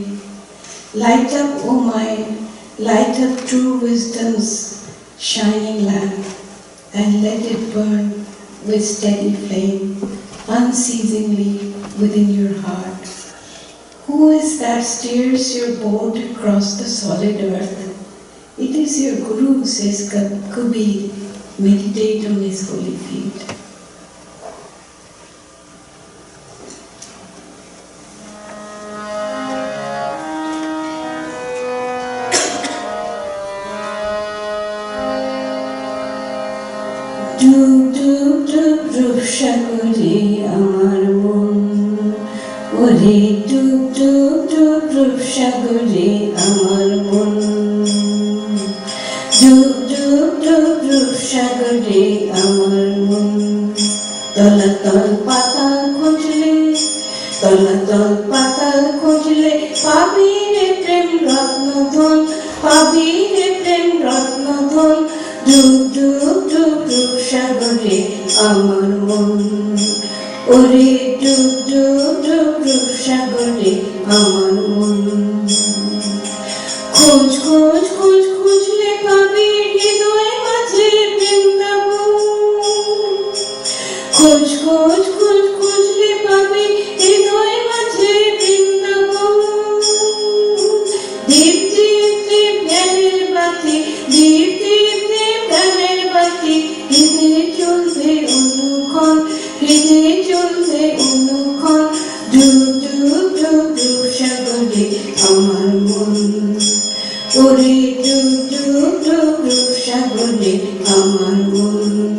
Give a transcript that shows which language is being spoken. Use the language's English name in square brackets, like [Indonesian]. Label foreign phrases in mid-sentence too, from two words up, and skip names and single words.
[English] Light up, O mind, light up true wisdom's shining lamp, and let it burn with steady flame, unceasingly within your heart. Who is that steers your boat across the solid earth? It is your Guru, says Kabir. Meditate on his holy feet. [Bangla] ডুব ডুব ডুব রূপসাগরে আমার মন, ওরে ডুব ডুব ডুব রূপসাগরে আমার মন, ডুব ডুব ডুব রূপসাগরে আমার মন. তলাতল পাতাল খুঁজলে, পাবি রে প্রেম রত্ন ধন, পাবি রে প্রেম রত্ন ধন. ডুব ডুব ডুব রূপসাগরে আমার মন, ওরে ডুব ডুব ডুব রূপসাগরে আমার মন. খোঁজ খোঁজ খোঁজ খুঁজলে পাবি হৃদয় মাঝে বৃন্দাবন, খোঁজ খোঁজ খোঁজ খুঁজলে পাবি হৃদয় মাঝে বৃন্দাবন. দীপ দীপ দীপ জ্ঞানের বাতি, দীপ দীপ দীপ জ্ঞানের বাতি, হৃদয়ে চলবে অনুক্ষণ, হৃদয়ে চলবে অনুক্ষণ। ডুব ডুব ডুব ডুব সাগরে আমার মন, ওরে ডুব ডুব ডুব ডুব সাগরে আমার মন।